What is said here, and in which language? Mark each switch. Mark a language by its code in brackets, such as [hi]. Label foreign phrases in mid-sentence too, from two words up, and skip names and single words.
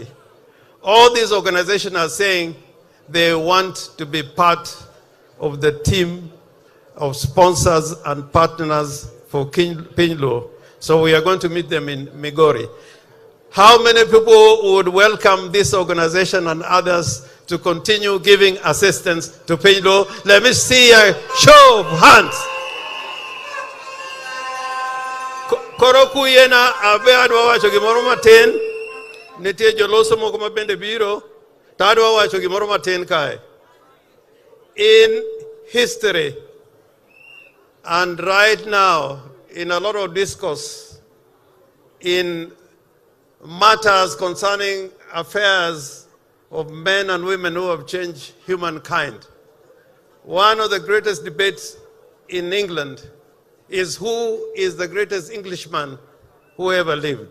[en] All these organizations are saying they want to be part of the team of sponsors and partners for Pinjlo. So we are going to meet them in Migori. How many people would welcome this organization and others to continue giving assistance to Pinjlo? Let me see a show of hands. [luo] Koroku yena abe adwa wacho gimoro matin, nitie joloso moko mabende biro, to adwa wacho gimoro matin kae. [en] In history, and right now, in a lot of discourse, in matters concerning affairs of men and women who have changed humankind, one of the greatest debates in England is who is the greatest Englishman who ever lived.